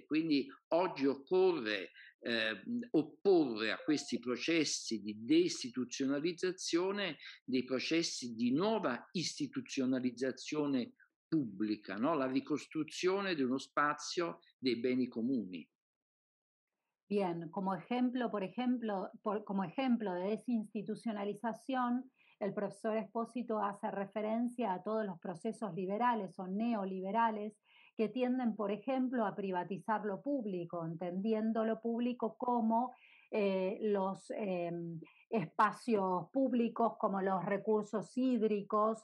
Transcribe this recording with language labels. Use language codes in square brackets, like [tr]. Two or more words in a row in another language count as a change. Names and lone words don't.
[it] Quindi oggi occorre opporre a questi processi di deistituzionalizzazione dei processi di nuova istituzionalizzazione pubblica, no? La ricostruzione di uno spazio dei beni comuni. [es] Bien, como ejemplo, como ejemplo de desinstitucionalización, el profesor Espósito hace referencia a todos los procesos liberales o neoliberales que tienden, por ejemplo, a privatizar lo público, entendiendo lo público como los espacios públicos, como los recursos hídricos.